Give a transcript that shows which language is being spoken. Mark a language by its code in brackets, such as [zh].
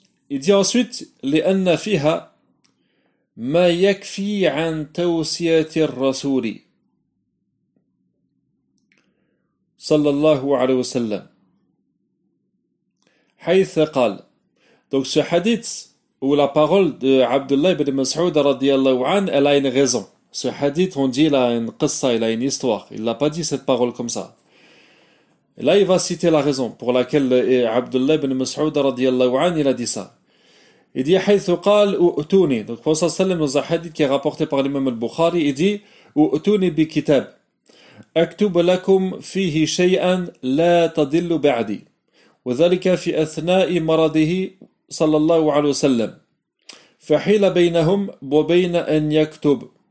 [fr] Il dit ensuite, [ar] لأن فيها ما يكفي عن توصية الرسول صلى الله عليه وسلم حيث قال. [fr] Donc ce hadith ou la parole de Abdullah ibn Mas'ud radiyallahu anhu, elle a une raison. Ce hadith, on dit, il a une qissa, il a une histoire. Il n'a pas dit cette parole comme ça. Et là, il va citer la raison pour laquelle Abdullah ibn Mas'ud radiyallahu anhu, il a dit ça. Il dit, [ar] حيث قال اؤتوني. [fr] Donc, Prophète sallam, dans un hadith qui est rapporté par l'imam al-Bukhari, il dit, [ar] اؤتوني بكتاب اكتب لكم فيه شيئا لا تضل بعدي وذلك في اثناء مرضه صلى الله عليه وسلم فحيل بينهم وبين ان يكتب